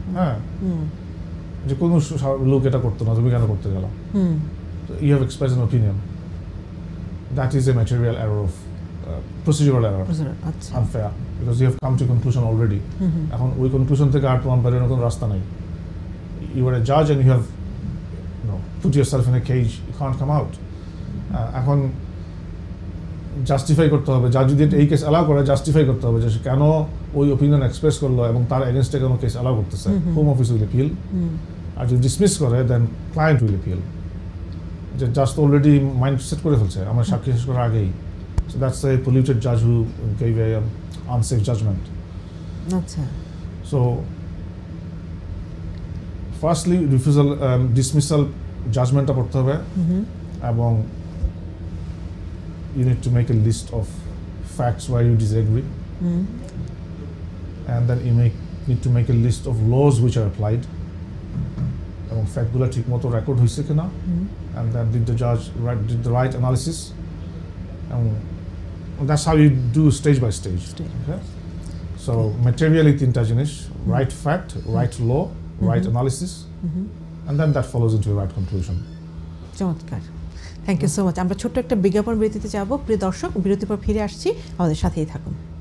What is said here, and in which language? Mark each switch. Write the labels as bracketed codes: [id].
[bn] হ্যাঁ, যে কোনো লোক এটা করতো না, তুমি কেন করতে গেল? [en] You have expressed an opinion, that is a material error of procedural error, unfair, because you have come to conclusion already. [bn] এখন ওই কনক্লুশন থেকে আর তোমার বেরোনোর কোনো রাস্তা নাই। [en] You are a judge and you have put yourself in a cage, you can't come out. [bn] এখন justify করতে হবে, জাজ যদি এই কেস অ্যালাউ করে জাস্টিফাই করতে হবে যে কেন ওই ওপিনিয়ন এক্সপ্রেস করলো এবং তার এগেনস্টে কেন কেস অ্যালাউ করতেছে। [en] home office will appeal, [bn] আর যদি [en] dismiss [bn] করে দেন [en] Client will appeal. [bn] যে জাজ তো অলরেডি মাইন্ড সেট করে ফেলছে আমার সাক্ষী শেষ করার আগেই। [en] So that's a polluted judge who gave a unsafe judgment. [bn] Acha. [en] So, firstly, refusal, dismissal judgment [bn] করতে হবে, [en] এবং you need to make a list of facts where you disagree, and then you need to make a list of laws which are applied, [bn] এবং ফ্যাক্টগুলো ঠিক মতো record হয়েছে কিনা, [en] and then did the judge did the right analysis. That's how you do stage by stage. Okay? So materially [bn] তিনটা জিনিস, [en] right fact, right law, right analysis, and then that follows into a right conclusion. [bn] চমৎকার, thank you so much. আমরা ছোট্ট একটা বিজ্ঞাপন বিরতিতে যাব। প্রিয় দর্শক, বিরতির পর ফিরে আসছি, আমাদের সাথেই থাকুন।